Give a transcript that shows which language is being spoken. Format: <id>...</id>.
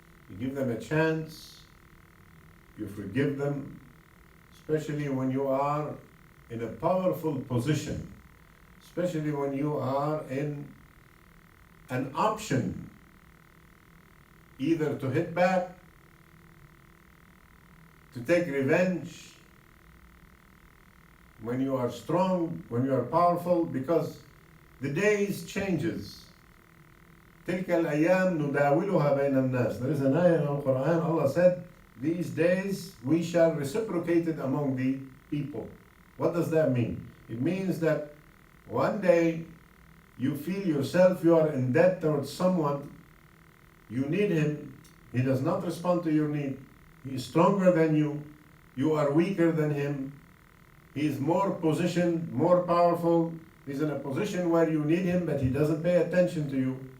<en>You give them a chance, you forgive them, especially when you are in a powerful position, especially when you are in an option either to hit back, to take revenge, when you are strong, when you are powerful, because the days changes.</en> <ar>تلك الأيام نداولها بين الناس.</ar> <en>There is an ayah in the Quran, Allah said, these days we shall reciprocate it among the people. What does that mean? It means that one day you feel yourself you are in debt towards someone, you need him, he does not respond to your need, he is stronger than you are weaker than him, he is more positioned, more powerful, he's in a position where you need him but he doesn't pay attention to you.</en>